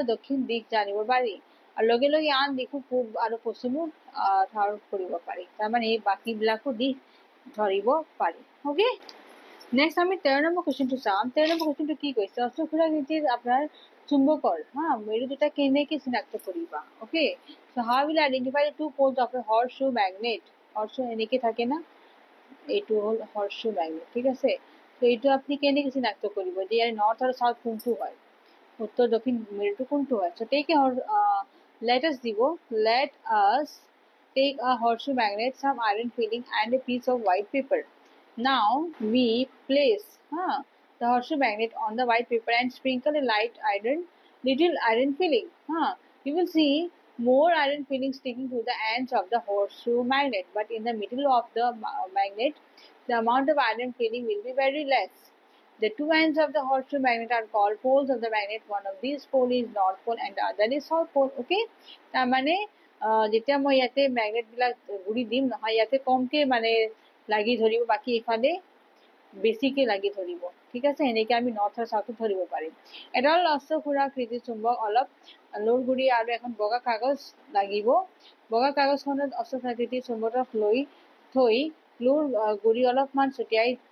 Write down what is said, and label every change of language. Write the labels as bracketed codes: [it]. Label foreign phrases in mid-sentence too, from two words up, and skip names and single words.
[as] দক্ষিণ দিশ জানিব পাৰি আৰু লগে লগে আন দিশো পূব আৰু পশ্চিমো ধাৰণ কৰিব পাৰি তাৰমানে এই বাকীবিলাকো দিশ ধৰিব পাৰি [en] okay next [as] আমি 13 নম্বৰ কুৱেশ্যনটো চাম 13 নম্বৰ কুৱেশ্যনটো কি কৈছে অশ্বক্ষুৰাকৃতিৰ আপোনাৰ চুম্বকৰ হা মেৰু দুটা কেনেকৈ চিনাক্ত কৰিবা অ'কে [en] so how will identify the two poles of a horseshoe magnet [as] horseshoe এনেকৈ থাকে না এইটো হ'ল [en] horseshoe magnet [as] ঠিক আছে তো এইটো আপুনি কেনেকৈ চিনাক্ত কৰিব যে ইয়াৰ নৰ্থ আৰু সাউথ কোনটো হয় উত্তৰ দক্ষিণ মেৰুটো কোনটো হয় [en] so take a let us take a horseshoe magnet some iron filling and a piece of white paper now we place the horseshoe magnet on the white paper and sprinkle a little iron filling you will see more iron filling sticking to the ends of the horseshoe magnet but in the middle of the magnet the amount of iron filling will be very less the two ends of the horseshoe magnet are called poles of the magnet one of these pole is north pole and the other is south pole okay [as] তাৰমানে যেতিয়া মই ইয়াতে ম্যাগনেট বিলাক ঘূৰি দিম নহয় ইয়াতে কমকে মানে লাগি ধৰিব বাকি ইফালে বেছিকে লাগি ধৰিব ঠিক আছে এনেকৈ আমি নৰ্থ আৰু সাউথ ধৰিব পাৰিম এডাল অশ্বক্ষুৰাকৃতিৰ চুম্বক অলপ লোৰ গুৰি আৰু এখন বগা কাগজ লাগিব বগা কাগজখনত অশ্বক্ষুৰাকৃতিৰ চুম্বকক লৈ থৈ লোৰ গুৰি অলপমান ছটিয়াই